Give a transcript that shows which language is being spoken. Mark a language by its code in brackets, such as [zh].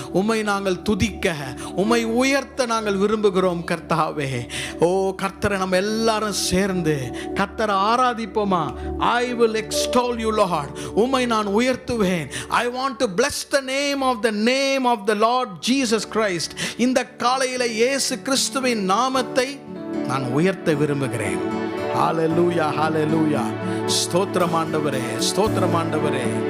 [ta] உம்மை நாங்கள் துதிக்க, உம்மை உயர்த்த நாங்கள் விரும்புகிறோம் கர்த்தாவே. ஓ கர்த்தரை நம்ம எல்லாரும் சேர்ந்து கர்த்தரை ஆராதிப்போமா? [en] I will extol you Lord. [ta] உம்மை நான் உயர்த்துவேன். [en] I want to bless the name of the Lord Jesus Christ. [ta] இந்த காலையில இயேசு கிறிஸ்துவின் நாமத்தை நான் உயர்த்த விரும்புகிறேன். ஹalleluya, ஹalleluya. ஸ்தோத்திரம் ஆண்டவரே, ஸ்தோத்திரம் ஆண்டவரே.